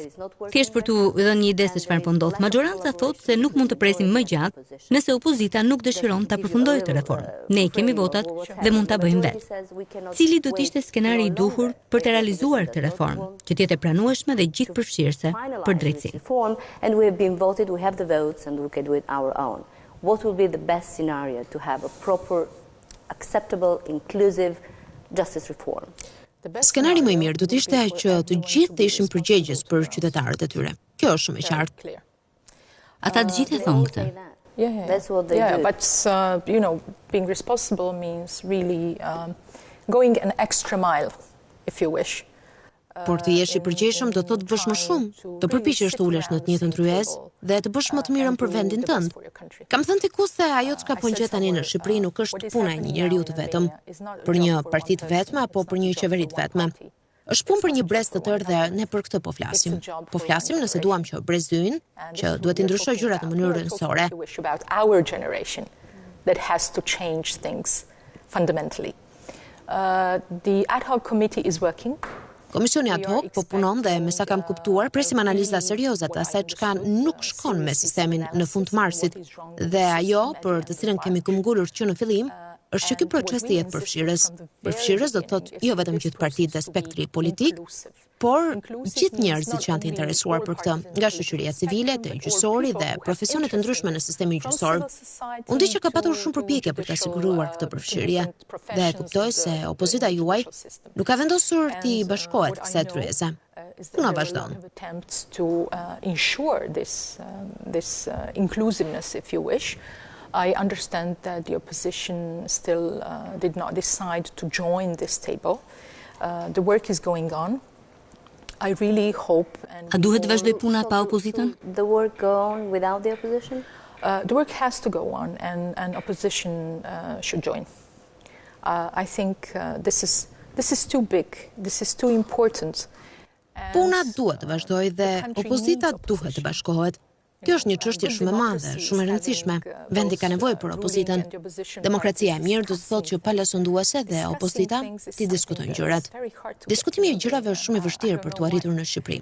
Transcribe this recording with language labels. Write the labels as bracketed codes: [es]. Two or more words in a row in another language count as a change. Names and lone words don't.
[sq] Thjesht për t'u dhënë një ide se çfarë po ndodh, majoranca thotë se nuk mund të presim më gjatë nëse opozita nuk dëshiron ta përfundojë këtë reformë. Ne kemi votat dhe mund ta bëjmë vetë. Cili do të ishte skenari i duhur për të realizuar këtë reformë, që të jetë e pranueshme dhe gjithëpërfshirëse për drejtësinë? [en] And we have been voted, we have the votes and we can do it our own. What will be the best scenario to have a proper, acceptable, inclusive justice reform? [sq] Skenari më i mirë do të ishte që të gjithë të ishin përgjegjës për qytetarët e tyre. Kjo është shumë e qartë. Ata të gjithë e thonë këtë. [en] That's what they do. But you know, being responsible means really going an extra mile, if you wish. [sq] Por të jesh i përgjegjshëm do të thotë bësh më shumë, të përpiqesh të ulesh në të njëjtën tryezë dhe të bësh më të mirën për vendin tënd. Kam thënë diku se ajo çka po ngjet tani në Shqipëri nuk është puna e një njeriu të vetëm, për një parti të vetme apo për një qeveri të vetme. Është punë për një brez të tërë dhe ne për këtë po flasim. Po flasim nëse duam që brezuin, që duhet të ndryshojë gjërat në mënyrë rëndësore. [en] Our generation that has to change things fundamentally. The ad hoc committee is working. [sq] Komisioni ad hoc po punon dhe me sa kam kuptuar presim analiza serioze të asaj çka nuk shkon me sistemin në fund të marsit dhe ajo për të cilën kemi kumgullur që në fillim është që ky proces të jetë përfshirës. Përfshirës do të thotë jo vetëm gjithë partitë dhe spektri politik, por gjithë njerëzit që janë të interesuar për këtë, nga shoqëria civile, te gjyqësori dhe profesionet të ndryshme në sistemin gjyqësor. Unë di që ka patur shumë përpjekje për të siguruar këtë përfshirje dhe kuptoj se opozita juaj nuk ka vendosur t'i bashkohet kësaj tryeze. Puna vazhdon. [en] To ensure this inclusiveness, if you wish. I understand that the opposition still did not decide to join this table. The work is going on. I really hope and [sq] A duhet të vazhdoj puna pa opozitën? [en] The work go on without the opposition? The work has to go on and opposition should join. I think this is too big. This is too important. [sq] Puna duhet të vazhdoj dhe opozita duhet të bashkohet. Kjo është një çështje shumë e madhe, shumë e rëndësishme. Vendi ka nevojë për opozitën. Demokracia e mirë do të thotë që palasunduese dhe opozita ti diskutojnë gjërat. Diskutimi i gjërave është shumë i vështirë për t'u arritur në Shqipëri.